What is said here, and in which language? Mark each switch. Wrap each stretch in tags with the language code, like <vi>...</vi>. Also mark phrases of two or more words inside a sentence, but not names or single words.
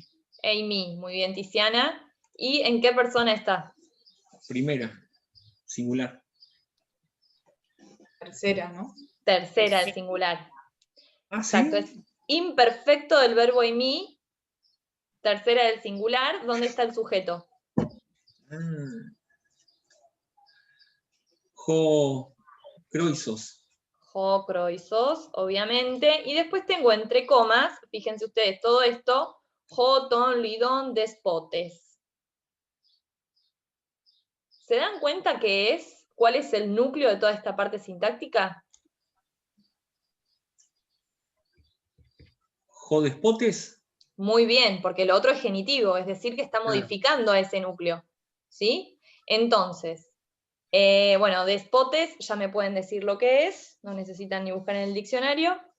<es>Eimi, muy bien, Tiziana. ¿Y en qué persona está? Primera, singular. Tercera, ¿no? Tercera, el singular. Ah, Exacto, es imperfecto del verbo eimi, tercera del singular. ¿Dónde está el sujeto?</es> <el>ὁ Κροῖσος. ὁ Κροῖσος,</el> <es>obviamente. Y después tengo entre comas, fíjense ustedes, todo esto,</es> <el>ὁ τῶν Λυδῶν δεσπότης.</el> <es>¿Se dan cuenta cuál es el núcleo de toda esta parte sintáctica?</es> <el>ὁ δεσπότης.</el> <es>Muy bien, porque lo otro es genitivo, es decir, que está modificando a ese núcleo, ¿sí? Entonces, bueno, despotes, ya me pueden decir lo que es, no necesitan ni buscar en el diccionario.</es>